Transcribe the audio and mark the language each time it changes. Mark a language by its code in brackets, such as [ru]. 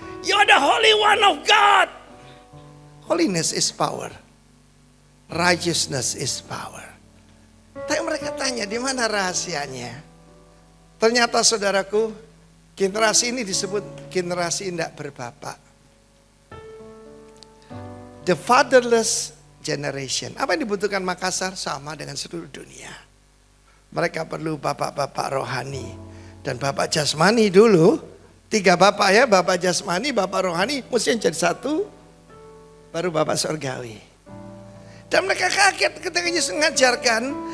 [en] You're the Holy One of God. Holiness is power. Righteousness is power. [id] Tapi mereka tanya, di mana rahasianya? Ternyata saudaraku, generasi ini disebut generasi tidak berbapak. [en] The fatherless generation. [id] Apa yang dibutuhkan Makassar? Sama dengan seluruh dunia. Mereka perlu bapak-bapak rohani. Dan bapak jasmani dulu. 3 bapak ya, bapak jasmani, bapak rohani. Mesti jadi satu. Baru bapak surgawi. Dan mereka kaget ketika Yesus mengajarkan.